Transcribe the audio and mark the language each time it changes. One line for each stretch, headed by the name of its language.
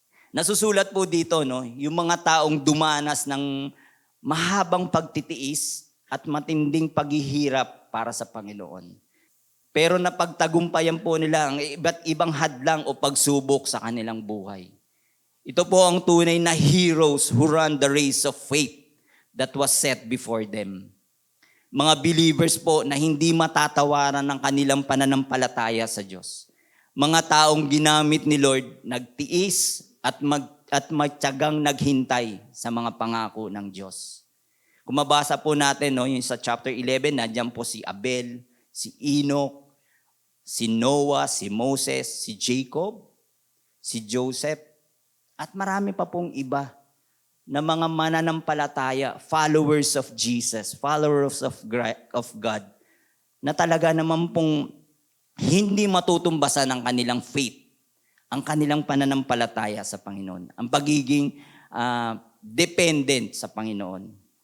Filipino: Nasusulat po dito, yung mga taong dumanas ng mahabang pagtitiis at matinding paghihirap para sa Panginoon. Pero napagtagumpayan po nila ang iba't ibang hadlang o pagsubok sa kanilang buhay. Ito po ang tunay na
English: heroes who run the race of faith that was set before them.
Filipino: Mga believers po na hindi matatawaran ng kanilang pananampalataya sa Diyos. Mga taong ginamit ni Lord, nagtiis at magtiyagang naghintay sa mga pangako ng Diyos. Kung mabasa po natin, yung sa chapter 11, nandiyan po si Abel, si Enoch, si Noah, si Moses, si Jacob, si Joseph, at marami pa pong iba na mga mananampalataya,
English: followers of Jesus, followers of God,
Filipino: na talaga naman pong hindi matutumbasan ang kanilang faith, ang kanilang pananampalataya sa Panginoon, ang pagiging dependent sa Panginoon.